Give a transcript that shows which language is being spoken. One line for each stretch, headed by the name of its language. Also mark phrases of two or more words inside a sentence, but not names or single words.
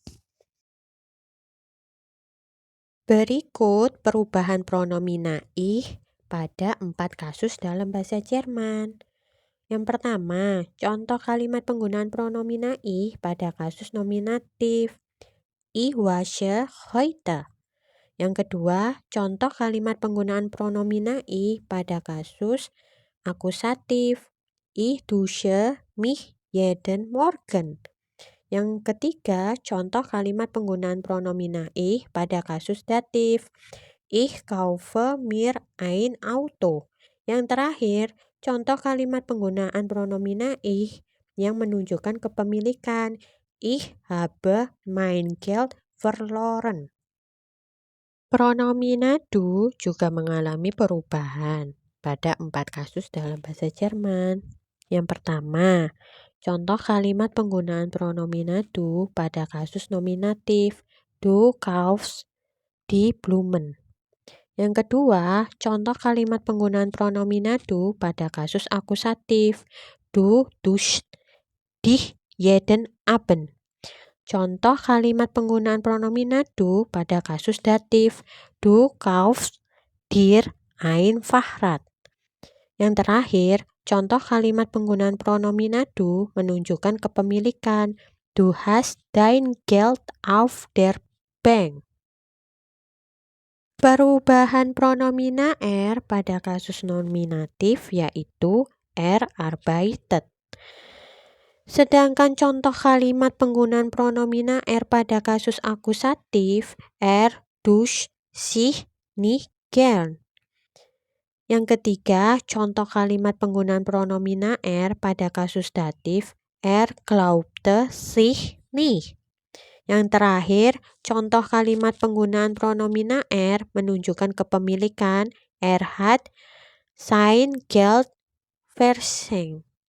Indonesian: Berikut perubahan pronomina ih pada 4 kasus dalam bahasa Jerman. Yang pertama, contoh kalimat penggunaan pronomina ih pada kasus nominatif.
German: Ich wasche heute.
Indonesian: Yang kedua, contoh kalimat penggunaan pronomina ih pada kasus akusatif.
German: Ich dusche mich jeden Morgen.
Indonesian: Yang ketiga, contoh kalimat penggunaan pronomina ich pada kasus datif.
German: Ich kaufe mir ein Auto.
Indonesian: Yang terakhir, contoh kalimat penggunaan pronomina ich yang menunjukkan kepemilikan.
German: Ich habe mein Geld verloren.
Indonesian: Pronomina du juga mengalami perubahan pada 4 kasus dalam bahasa Jerman. Yang pertama, contoh kalimat penggunaan pronomina du pada kasus nominatif.
German: Du kaufst die Blumen.
Indonesian: Yang kedua, contoh kalimat penggunaan pronomina du pada kasus akusatif.
German: Du duschst dich jeden Abend.
Indonesian: Contoh kalimat penggunaan pronomina du pada kasus datif.
German: Du kaufst dir ein Fahrrad.
Indonesian: Yang terakhir, contoh kalimat penggunaan pronomina du menunjukkan kepemilikan.
German: Du hast dein Geld auf der Bank.
Indonesian: Perubahan pronomina er pada kasus nominatif yaitu arbeitet. Sedangkan contoh kalimat penggunaan pronomina er pada kasus akusatif
German: duscht sich nicht gern.
Indonesian: Yang ketiga, contoh kalimat penggunaan pronomina er pada kasus datif
German: glaubte sich nicht.
Indonesian: Yang terakhir, contoh kalimat penggunaan pronomina er menunjukkan kepemilikan
German: hat sein Geld verschenkt.